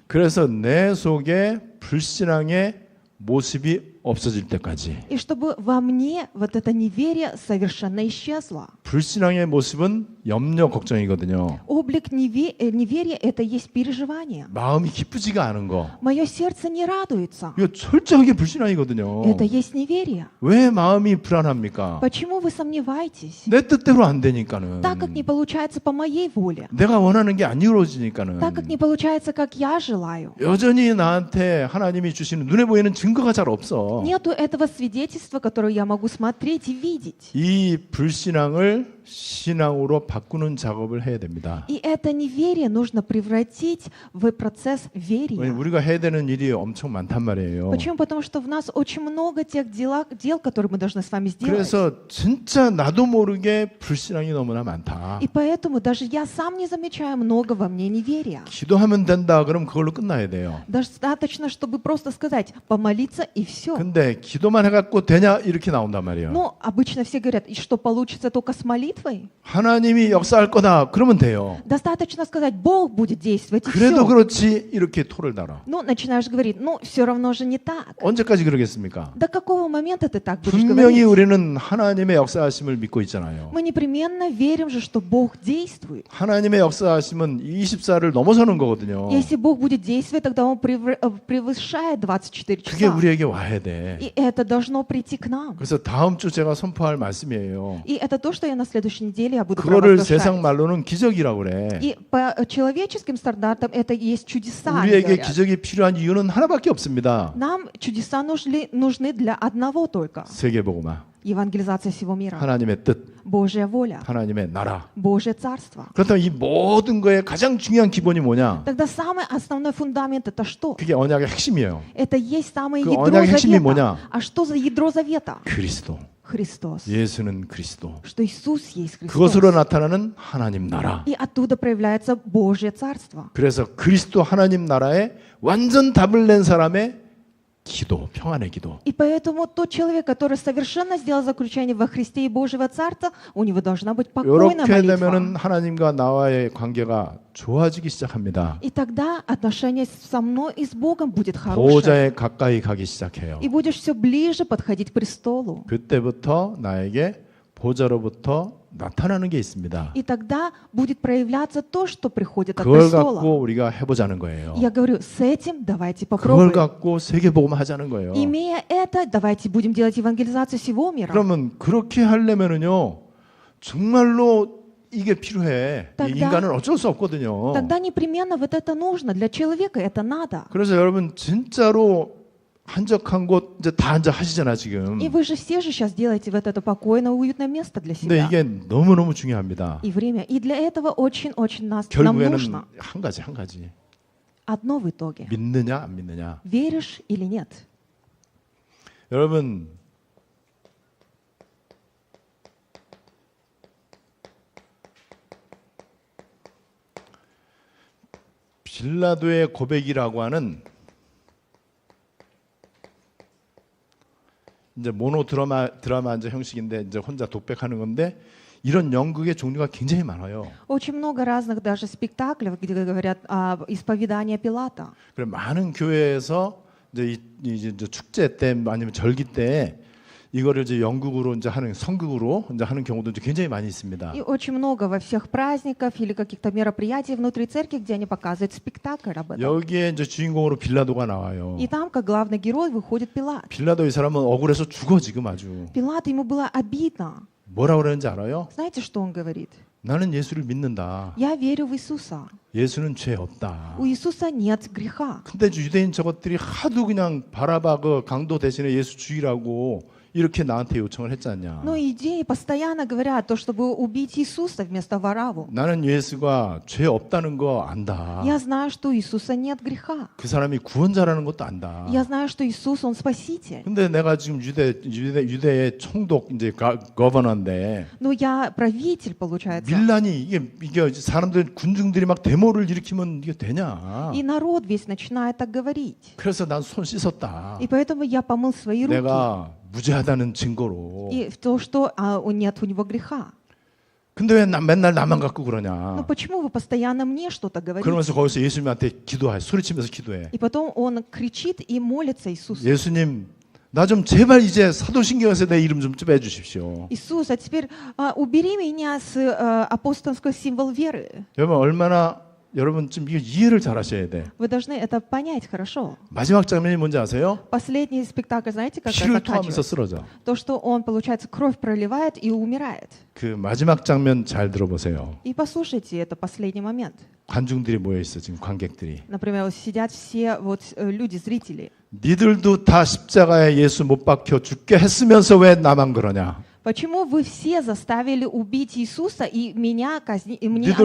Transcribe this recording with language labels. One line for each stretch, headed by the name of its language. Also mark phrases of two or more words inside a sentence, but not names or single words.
Korean: 그래서 내 속에 불신앙의 모습이 없어질 때까지.
Russian: И чтобы во мне вот это неверие совершенно исчезло.
Korean: 불신앙의 모습은 염려, 걱정이거든요.
Russian: Облик неверия – это есть переживание.
Korean: 마음이 기쁘지가 않은 거.
Russian: Мое сердце не радуется.
Korean: 이거 철저하게 불신앙이거든요.
Russian: Это есть неверие.
Korean: 왜 마음이 불안합니까?
Russian: Почему вы сомневаетесь?
Korean: 내 뜻대로 안 되니까는.
Russian: Так как не получается по моей воле.
Korean: 내가 원하는 게 안 이루어지니까는.
Russian: Так как не получается, как я желаю.
Korean: 여전히 나한테 하나님이 주시는 눈에 보이는 증거가 잘 없어.
Russian: Нету этого свидетельства, которое я могу смотреть и видеть.
Korean: 이 불신앙을 신앙으로 바꾸는 작업을 해야 됩니다.
Russian: И это неверие нужно превратить в процесс верия.
Korean: 우리가 해야 되는 일이 엄청 많단 말이에요.
Russian: Почему? Потому что в нас очень много тех дел, которые мы должны с вами сделать.
Korean: 그래서 진짜 나도 모르게 불신앙이 너무나 많다.
Russian: И поэтому даже я сам не замечаю много во мне неверия.
Korean: 기도하면 된다. 그럼 그걸로 끝나야 돼요.
Russian: Достаточно, чтобы просто сказать, помолиться и все.
Korean: 근데 기도만 해갖고 되냐 이렇게 나온단 말이에요.
Russian: Но обычно все говорят, и что получится только с молитвой?
Korean: 하나님이 역사할 거다. 그러면 돼요.
Russian: Достаточно сказать, Бог будет действовать и
Korean: 그래도
Russian: все.
Korean: 그렇지 이렇게 토를 달아.
Russian: Ну, начинаешь говорить, ну, все равно же не так.
Korean: 언제까지 그러겠습니까?
Russian: До какого момента ты так будешь
Korean: 분명히
Russian: говорить?
Korean: 우리는 하나님의 역사하심을 믿고 있잖아요.
Russian: Мы непременно верим же, что Бог действует.
Korean: 하나님의 역사하심은 24를 넘어서는 거거든요.
Russian: Если Бог будет действовать, тогда Он превышает 24
Korean: 그게
Russian: часа.
Korean: 우리에게 와야 돼.
Russian: И это должно прийти к нам.
Korean: 그래서 다음 주 제가 선포할 말씀이에요.
Russian: И это то, что я на следующей неделе я буду
Korean: 그거를 세상
Russian: провозглашать.
Korean: 말로는 기적이라고 그래.
Russian: И по человеческим стандартам это и есть чудеса. они
Korean: 우리에게
Russian: говорят.
Korean: 기적이 필요한 이유는 하나밖에 없습니다.
Russian: Нам чудеса нужны для одного только.
Korean: 세계복음화,
Russian: Евангелизация всего мира.
Korean: 하나님의 뜻,
Russian: Божья воля.
Korean: 하나님의 나라.
Russian: Божье царство.
Korean: 그렇다면 이 모든 거의 가장 중요한 기본이 뭐냐?
Russian: Тогда самый основной фундамент это что?
Korean: 그게 언약의 핵심이에요.
Russian: Это есть самое
Korean: 그
Russian: ядро
Korean: 언약의 핵심이
Russian: завета.
Korean: 뭐냐?
Russian: А что за ядро завета?
Korean: 그리스도.
Russian: Христос.
Korean: 예수는 그리스도.
Russian: Что Иисус есть Христос.
Korean: 그것으로 나타나는 하나님 나라.
Russian: И оттуда проявляется Божье царство.
Korean: 그래서 그리스도 하나님 나라에 완전 답을 낸 사람의 기도, 평안의 기도.
Russian: И поэтому тот человек, который совершенно сделал заключение во Христе и Божьего Царства, у него должна быть покойная
Korean: 이렇게
Russian: молитва.
Korean: 되면은 하나님과 나와의 관계가 좋아지기 시작합니다.
Russian: И тогда отношение со мной и с Богом будет хорошее.
Korean: 보호자에 가까이 가기 시작해요.
Russian: И будешь все ближе подходить к престолу.
Korean: 그때부터 나에게 보좌로부터 나타나는 게 있습니다.
Russian: И тогда будет проявляться то, что приходит от
Korean: 그걸
Russian: престола.
Korean: 갖고 우리가 해보자는 거예요.
Russian: Я говорю, с этим давайте
Korean: 그걸
Russian: попробуем.
Korean: 갖고 세계복음 하자는 거예요.
Russian: Имея это, давайте будем делать евангелизацию всего мира.
Korean: 그러면 그렇게 하려면은요, 정말로 이게 필요해.
Russian: тогда-
Korean: 인간은 어쩔 수 없거든요.
Russian: Тогда непременно вот это нужно. Для человека это надо.
Korean: 그래서 여러분 진짜로 한적한 곳 이제 다 이제 하시잖아 지금.
Russian: И вы же все же сейчас делаете вот это покойное, уютное место для
Korean: 근데
Russian: себя.
Korean: 이게 너무너무 중요합니다.
Russian: И время. И для этого очень-очень нам
Korean: 결국에는
Russian: нужно
Korean: 한 가지.
Russian: одно в итоге.
Korean: 믿느냐 안 믿느냐.
Russian: Веришь или нет?
Korean: 여러분 빌라도의 고백이라고 하는 이제 모노 드라마 이제 형식인데 이제 혼자 독백하는 건데 이런 연극의 종류가 굉장히 많아요.
Russian: Очень много разных даже спектаклей, где говорят об исповедании Пилата.
Korean: 그래 많은 교회에서 이제 축제 때 아니면 절기 때 이거를 이제 연극으로 이제 하는 성극으로 이제 하는 경우도 이제 굉장히 많이 있습니다.
Russian: И очень много во всех праздниках или каких-то мероприятий внутри церкви, где они показывают спектакль об этом.
Korean: 여기에 이제 주인공으로 빌라도가 나와요.
Russian: И там, как главный герой, выходит Пилат.
Korean: 빌라도 이 사람은 억울해서 죽어 지금 아주.
Russian: Пилат, ему было обидно.
Korean: 뭐라고 그러는지 알아요?
Russian: Знаете, что он говорит?
Korean: 나는 예수를 믿는다.
Russian: Я верю в Иисуса.
Korean: 예수는 죄 없다.
Russian: У Иисуса нет греха.
Korean: 근데 유대인 저것들이 하도 그냥 바라바 그 강도 대신에 예수 죽이라고 이렇게 나한테 요청을 했지 않냐.
Russian: Но идеи постоянно говорят то, чтобы убить Иисуса вместо Вараву.
Korean: 나는 예수가 죄 없다는 거 안다.
Russian: Я знаю, что у Иисуса нет греха.
Korean: 그 사람이 구원자라는 것도 안다.
Russian: Я знаю, что Иисус, Он Спаситель.
Korean: 근데 내가 지금 유대의 총독 이제 거버너인데
Russian: Но я правитель, получается.
Korean: 밀란이 이게 사람들 군중들이 막 데모를 일으키면 이게 되냐?
Russian: И народ весь начинает так говорить.
Korean: 그래서 난 손 씻었다.
Russian: И поэтому я помыл свои руки.
Korean: 내가 무죄하다는 증거로.
Russian: И в то, что нет у него греха.
Korean: 근데 왜 맨날 나만 갖고
Russian: Но
Korean: 그러냐?
Russian: почему вы постоянно мне что-то говорите?
Korean: 그러면서 거기서 예수님한테 기도해, 소리치면서 기도해.
Russian: И потом он кричит и молится Иисусу.
Korean: 예수님, 나 좀 제발 이제 사도신경에서 내 이름 좀 빼주십시오.
Russian: Иисус, а теперь убери меня с апостольского символа веры.
Korean: 여러분 좀 이거 이해를 잘 하셔야 돼.
Russian: Вы должны это понять хорошо.
Korean: 마지막 장면이 뭔지 아세요?
Russian: Последний спектакль, знаете, как
Korean: 피를 토하면서
Russian: заканчивается?
Korean: 쓰러져.
Russian: То, что он, получается, кровь проливает и умирает.
Korean: 그 마지막 장면 잘 들어보세요.
Russian: И послушайте, это последний момент.
Korean: 관중들이 모여 있어 지금 관객들이.
Russian: Например, вот сидят все вот люди, зрители.
Korean: 니들도 다 십자가에 예수 못 박혀 죽게 했으면서 왜 나만 그러냐?
Russian: Почему вы все заставили убить Иисуса и меня казнить, и мне